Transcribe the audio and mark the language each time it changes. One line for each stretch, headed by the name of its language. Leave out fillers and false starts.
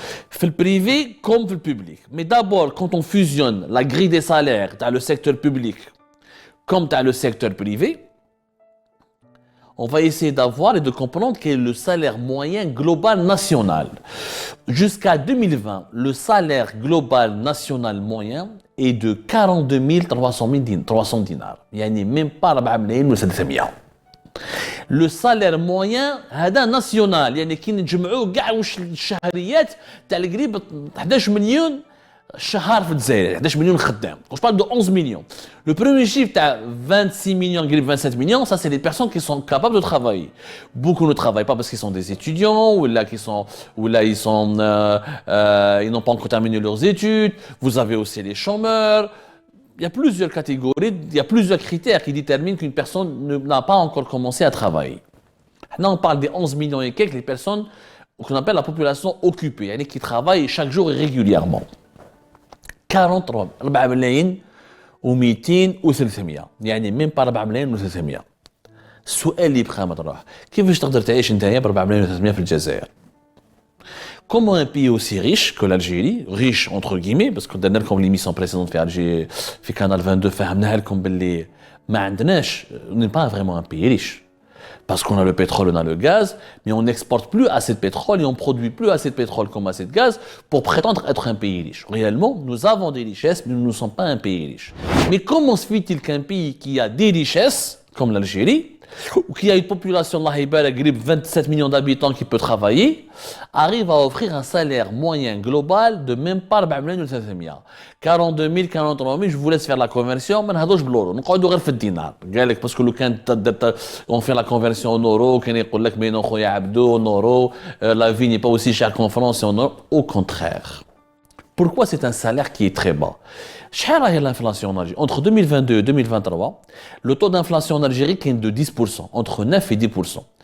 French: Fait le privé comme le public. Mais d'abord, quand on fusionne la grille des salaires dans le secteur public comme dans le secteur privé, on va essayer d'avoir et de comprendre quel est le salaire moyen global national. Jusqu'à 2020, le salaire global national moyen est de 42 300 dinars. Il n'y a même pas
Arabic: 4 ملايين و300.
French: Le salaire moyen
Arabic: هذا
French: national,
Arabic: يعني كي نجمعوا كاع واش الشهريات تاع القريب 11 مليون شهر في الجزائر, 11 مليون خدام.
French: Quand je parle de 11 millions, le premier chiffre t'as 26 millions, 27 millions, ça c'est les personnes qui sont capables de travailler. Beaucoup ne travaillent pas parce qu'ils sont des étudiants ou là ils n'ont pas encore terminé leurs études. Vous avez aussi les chômeurs. Il y a plusieurs catégories, il y a plusieurs critères qui déterminent qu'une personne n'a pas encore commencé à travailler. Là, on parle des 11 millions et quelques, les personnes qu'on appelle la population occupée, qui travaillent chaque jour et régulièrement.
Arabic: 43 ملايين و200 و300, يعني
French: même pas
Arabic: 4 ملايين و300. السؤال اللي يبقى مطروح, كيفاش تقدر تعيش نتايا ب 4 ملايين و300 في الجزائر؟
French: Comment un pays aussi riche que l'Algérie, riche entre guillemets, parce que dans comme l'émission précédente fait Alger, fait Canal 22,
Arabic: فهمناها لكم باللي ما عندناش,
French: on n'est pas vraiment un pays riche. Parce qu'on a le pétrole, on a le gaz, mais on n'exporte plus assez de pétrole et on produit plus assez de pétrole comme assez de gaz pour prétendre être un pays riche. Réellement, nous avons des richesses, mais nous ne sommes pas un pays riche. Mais comment se fait-il qu'un pays qui a des richesses, comme l'Algérie, ou qui a une population, Allah Ibarak, 27 millions d'habitants qui peut travailler, arrive à offrir un salaire moyen global de même pas
Arabic: 4 ملايين و300.
French: 42 000, 43 000, je vous laisse faire la conversion,
Arabic: ما نهضرش بالورو, نقعدوا غير في الدينار. قال لك باسكو لو كان
French: on fait la conversion en euro,
Arabic: كان يقول لك بينو خويا عبدو
French: en euro, la vie n'est pas aussi chère qu'en France et en euro. Au contraire. Pourquoi c'est un salaire qui est très bas?
Arabic: شحال راهي
French: l'inflation en Algérie? Entre 2022 et 2023, le taux d'inflation en Algérie est de 10%, entre 9 et 10%.